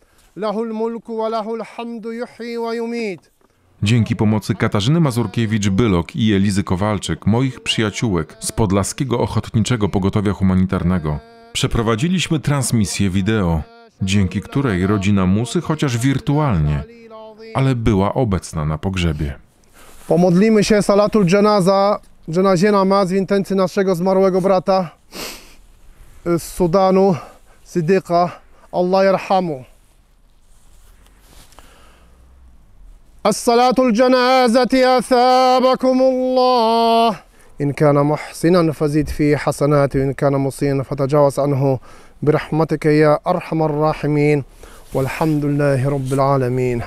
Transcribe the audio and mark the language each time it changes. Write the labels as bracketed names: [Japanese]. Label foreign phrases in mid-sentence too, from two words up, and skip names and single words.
[Polish] Dzięki pomocy Katarzyny Mazurkiewicz-Bylok i Elizy Kowalczyk, moich przyjaciółek z Podlaskiego Ochotniczego Pogotowia Humanitarnego, przeprowadziliśmy transmisję wideo, dzięki której rodzina Musy, chociaż wirtualnie, ale była obecna na pogrzebie. Pomodlimy się [Arabic] صلاة الجنازة [Polish] namaz w intencji naszego zmarłego brata z Sudanu, [Arabic] Siddiqa, الله يرحمه. الصلاة الجنازة أثابكم الله إن كان محسنا فزد في حسناته وإن كان مسيئا فتجاوز عنه برحمتك يا أرحم الراحمين والحمد لله رب العالمين.